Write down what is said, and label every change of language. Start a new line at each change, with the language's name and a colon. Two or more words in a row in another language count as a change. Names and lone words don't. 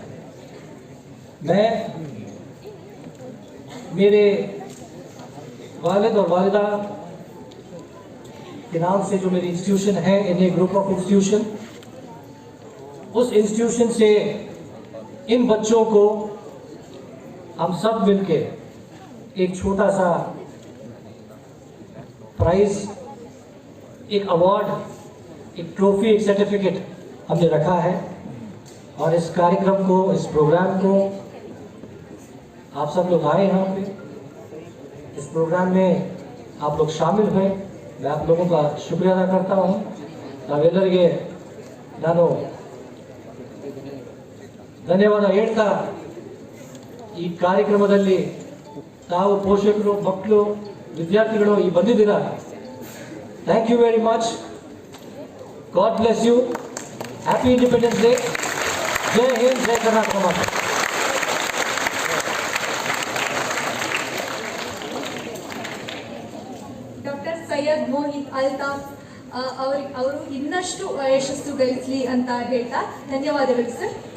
Hindi: मैं मेरे वालिद और वालिदा के नाम से जो मेरी इंस्टीट्यूशन है, इन्हें
English: group of institution,
Hindi: उस इंस्टीट्यूशन से इन बच्चों को हम सब मिलके एक छोटा सा प्राइज, एक अवार्ड, एक ट्रॉफी, एक सर्टिफिकेट हमने रखा है। और इस कार्यक्रम को, इस प्रोग्राम को आप सब लोग आए यहाँ पे, इस प्रोग्राम में आप लोग शामिल हुए, मैं आप लोगों का शुक्रिया अदा करता हूँ.
Kannada: ನಾವೆಲ್ಲರಿಗೆ ನಾನು ಧನ್ಯವಾದ ಹೇಳ್ತಾ ಈ ಕಾರ್ಯಕ್ರಮದಲ್ಲಿ ತಾವು ಪೋಷಕರು, ಮಕ್ಕಳು, ವಿದ್ಯಾರ್ಥಿಗಳು ಈ ಬಂದಿದ್ದೀರಾ.
English: Thank you very much. God bless you. Happy Independence Day.
Hindi: जय हिंद,
Kannada: ಜೈ ಕರ್ನಾಟಕ ಮಾತೆ. ಡಾಕ್ಟರ್ ಸೈಯದ್ ಮೋಹಿತ್ ಅಲ್ತಾಫ್ ಅವರು ಇನ್ನಷ್ಟು ಯಶಸ್ಸು ಗಳಿಸಲಿ ಅಂತ ಹೇಳ್ತಾ ಧನ್ಯವಾದಗಳು ಸರ್.